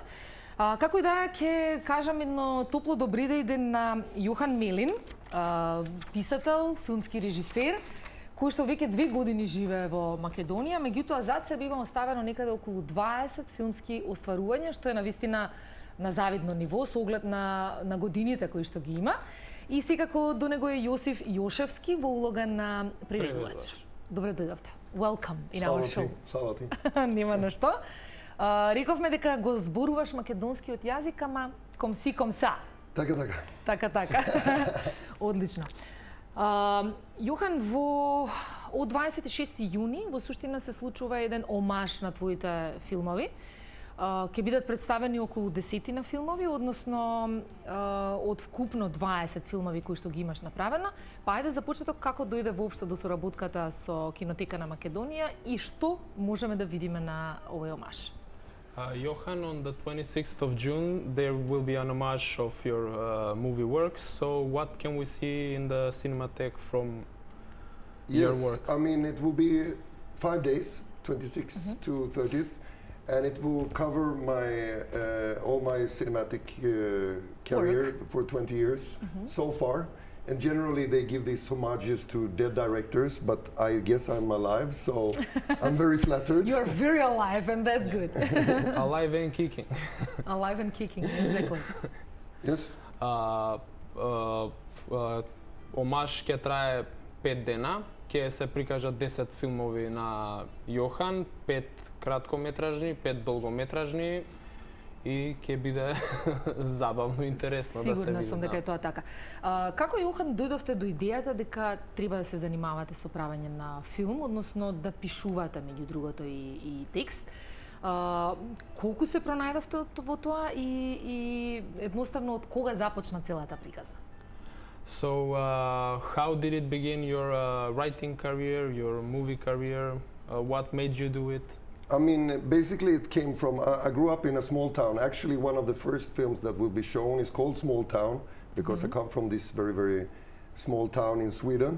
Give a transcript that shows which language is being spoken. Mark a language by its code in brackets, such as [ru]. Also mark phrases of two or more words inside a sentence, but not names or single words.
[mk] Како и да е, ќе кажам едно топло добри ден на Johan Melin, писател, филмски режисер, кој што веќе 2 години живее во Македонија, меѓутоа зад себе има оставено некаде околу 20 филмски остварувања, што е навистина на завидно ниво со оглед на годините кои што ги има. И секако до него е Јосиф Јошевски во улога на преведувач. Добре дојдовте. [en] Welcome in our show. [mk] Слава ти. Нема на што. Рековме дека го зборуваш македонскиот јазик, ама [fr] comme ci comme ça. [mk] Така. Одлично. Јохан, од 26 јуни во суштина се случува еден омаж на твоите филмови. Ќе бидат представени околу 10 филмови, односно од вкупно 20 филмови кои што ги имаш направено. Па ајде за почеток како дојде воопшто до соработката со Кинотека на Македонија и што можеме да видиме на овој омаж? [en] Johan, on the 26th of June, there will be an homage of your movie works. So what can we see in the Cinematheque from your work? Yes, I mean, it will be 5 days, 26th to 30th, and it will cover my all my cinematic career for 20 years so far. And generally they give these homages to dead directors, but I guess I'm alive, so I'm very flattered. You're very alive, and that's good. Alive and kicking. Alive and kicking, exactly. Yes. [mk] Омаж ќе трае 5 дена, ќе се прикажат 10 филмови на Јохан, 5 краткометражни, 5 долгометражни, и ќе биде забавно и интересно да се види. Сигурна сум дека е тоа така. Како, Јохан, дојдовте до идејата дека треба да се занимавате со правење на филм, односно да пишувате меѓу другото и текст? Колку се пронајдовте во тоа и едноставно од кога започна целата приказна? [en] So, how did it begin your writing career, your movie career? What made you do it? I mean, basically it came from, I grew up in a small town. Actually, one of the first films that will be shown is called Small Town, because I come from this very, very small town in Sweden.